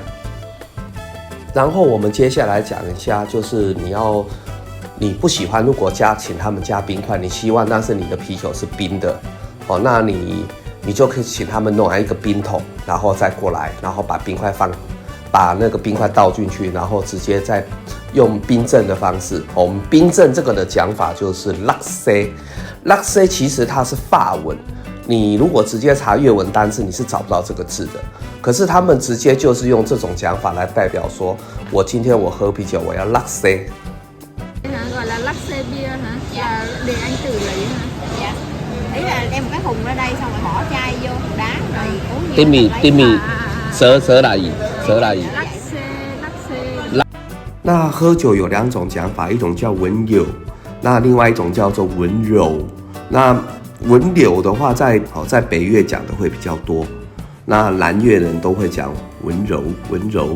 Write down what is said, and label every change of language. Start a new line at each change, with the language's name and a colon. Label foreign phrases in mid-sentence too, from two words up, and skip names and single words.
Chinese: 然后我们接下来讲一下，就是你不喜欢如果请他们加冰块，你希望但是你的啤酒是冰的，那你就可以请他们弄来一个冰桶，然后再过来，然后把那个冰块倒进去，然后直接再用冰镇的方式。我们冰镇这个的讲法就是 Laxe，Laxe 其实它是法文，你如果直接查越文单字，你是找不到这个字的。可是他们直接就是用这种讲法来代表说，我今天我喝啤酒，我要 Laxe。
Vietnamese: Gọi là latte beer hả? Là liền anh tự lấy hả? Dạ. Ý là đem một cái thùng ra đây xong rồi bỏ chai vô đá rồi uống nhiều. Timmy，
Chinese: 蛇来语。那喝酒有2种讲法，一种叫文友，那另外一种叫做文柔。那文柳的话在北越讲的会比较多，那南越人都会讲文柔。